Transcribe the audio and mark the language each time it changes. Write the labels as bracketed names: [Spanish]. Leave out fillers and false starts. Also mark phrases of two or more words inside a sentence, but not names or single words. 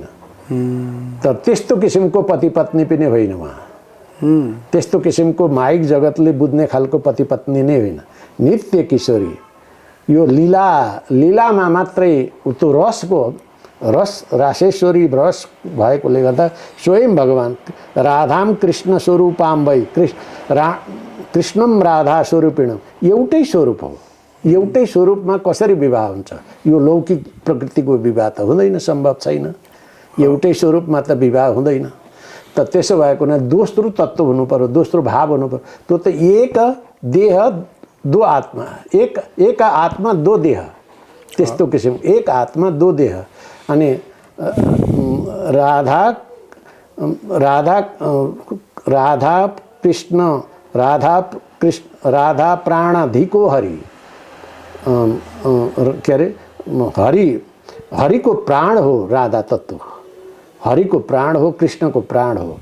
[Nepali] तर त्यस्तो किसिमको पति पत्नी पनि होइन उहाँ। त्यस्तो किसिमको माइक जगतले बुझ्ने खालको पति पत्नी नै होइन। नित्य किशोरी यो लीलामा मात्रै त्यो रासेश्वरी रस भएकोले गर्दा स्वयं भगवान [Sanskrit] राधाम कृष्ण स्वरूपाम वै कृष्णम राधा स्वरूपिणम [Nepali] एउटै स्वरूप हो। एउटै स्वरूपमा कसरी विवाह हुन्छ? यो लौकिक प्रकृतिको विवाह त हुँदैन, सम्भव छैन। एउटै स्वरूपमा त विवाह हुँदैन। त त्यसो भएको हुनाले दोस्रो तत्त्व हुनु पर्यो, दोस्रो भाव हुनु पर्यो। त्यो त [Hindi] एक देह दो आत्मा, एक आत्मा दो देह, [Nepali] त्यस्तो किसिम [Hindi] एक आत्मा दो देह। [Nepali] अनि राधा प्राणाधिको हरि, के अरे हरिको प्राण हो राधा तत्त्व, हरिको प्राण हो, कृष्णको प्राण हो।